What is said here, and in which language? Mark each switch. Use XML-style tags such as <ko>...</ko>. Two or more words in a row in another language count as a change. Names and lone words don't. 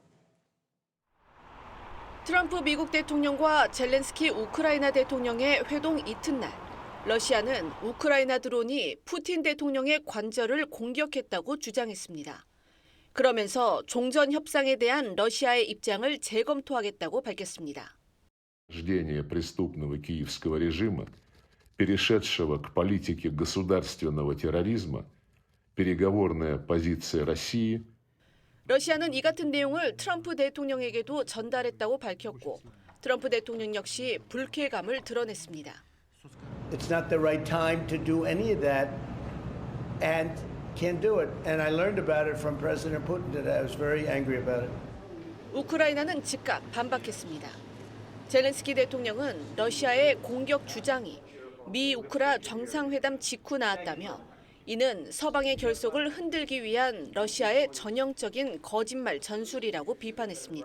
<ko>트럼프 미국 대통령과 젤렌스키 우크라이나 대통령의 회동 이튿날, 러시아는 우크라이나 드론이 푸틴 대통령의 관저를 공격했다고 주장했습니다. 그러면서 종전 협상에 대한 러시아의 입장을 재검토하겠다고 밝혔습니다.</ko> <ru>Рождение преступного киевского режима, перешедшего к политике государственного терроризма, переговорная позиция России.</ru> <ko>러시아는 이 같은 내용을 트럼프 대통령에게도 전달했다고 밝혔고 트럼프 대통령 역시 불쾌감을 드러냈습니다.</ko> <en>It's not the right time to do any of that and can't do it. And I learned about it from President Putin today. I was very angry about it.</en> <ko>우크라이나는 즉각 반박했습니다. 젤렌스키 대통령은 러시아의 공격 주장이 미 우크라 정상회담 직후 나왔다며 이는 서방의 결속을 흔들기 위한 러시아의 전형적인 거짓말 전술이라고 비판했습니다.</ko>